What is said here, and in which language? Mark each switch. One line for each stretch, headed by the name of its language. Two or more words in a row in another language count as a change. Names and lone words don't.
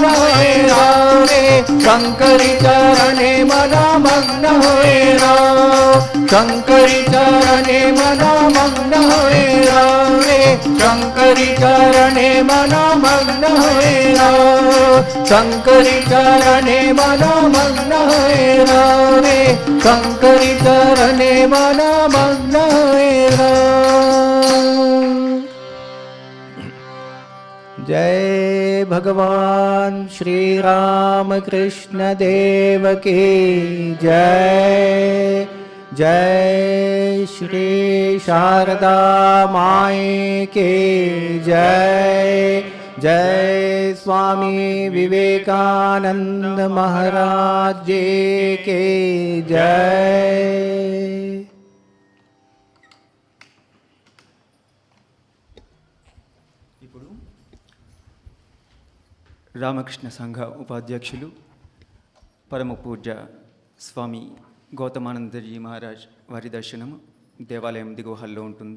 Hindi: हुए रे शंकर चरणे मना मग्न हुए शंकर चरणे मना मग्न हुए रे शंकर चरणे मना मग्न हुए शंकर चरणे मना मग्न हुए रे शंकर चरणे मना मग्न हुए जय भगवान श्री रामकृष्ण देव की जय जय श्री शारदा माई की जय जय स्वामी विवेकानंद महाराज जी की जय।
Telugu: రామకృష్ణ సంఘ ఉపాధ్యక్షులు పరమ పూజ్య స్వామి గౌతమానందజీ మహారాజ్ వారి దర్శనం దేవాలయం దిగువ హాల్లో ఉంటుంది.